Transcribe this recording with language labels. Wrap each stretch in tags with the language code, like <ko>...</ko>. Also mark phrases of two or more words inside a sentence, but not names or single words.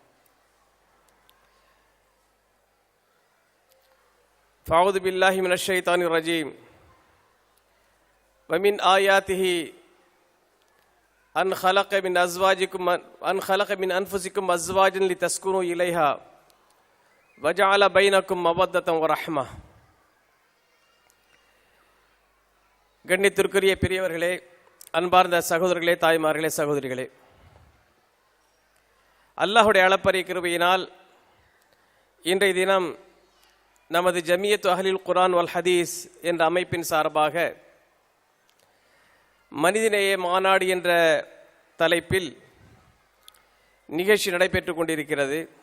<ar>فأعوذ بالله من الشيطان الرجيم. ومن آياته أن خلق من أنفسكم أزواجا لتسكنوا إليها وجعل بينكم مودة ورحمة.</ar> <ta>கண்ணியத்திற்குரிய பெரியவர்களே, அன்பார்ந்த சகோதரர்களே, தாய்மார்களே, சகோதரிகளே, அல்லாஹுடைய அளப்பரிய கிருபையினால் இன்றைய தினம் நமது ஜமியத் அஹ்லுல் குர்ஆன் வல் ஹதீஸ் என்ற அமைப்பின் சார்பாக மனிதநேய மாநாடு என்ற தலைப்பில் நிகழ்ச்சி நடைபெற்று கொண்டிருக்கிறது.</ta>